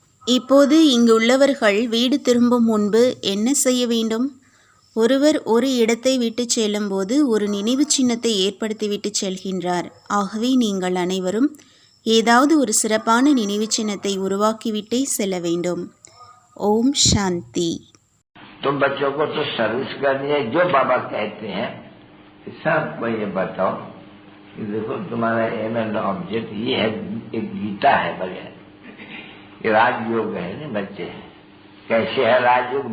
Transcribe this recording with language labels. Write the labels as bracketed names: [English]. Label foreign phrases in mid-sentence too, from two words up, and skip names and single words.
[Tamil] இப்போது இங்குள்ளவர்கள் வீடு திரும்பும் முன்பு என்ன செய்ய வேண்டும்? ஒருவர் ஒரு இடத்தை விட்டு செல்லும்போது ஒரு நினைவு சின்னத்தை ஏற்படுத்திவிட்டு செல்கின்றார். ஆகவே நீங்கள் அனைவரும் ஏதாவது ஒரு சிறப்பான நினைவு சின்னத்தை உருவாக்கிவிட்டே செல்ல வேண்டும். ஓம் சாந்தி. [Hindi] तुम बच्चों को तो सर्विस करनी है, जो बाबा कहते हैं सबको ये बताओ कि देखो तुम्हारा [English] aim and object [Hindi] ये है, एक गीता है बढ़िया, ये राजयोग है ना बच्चे। कैसे है राजयोग?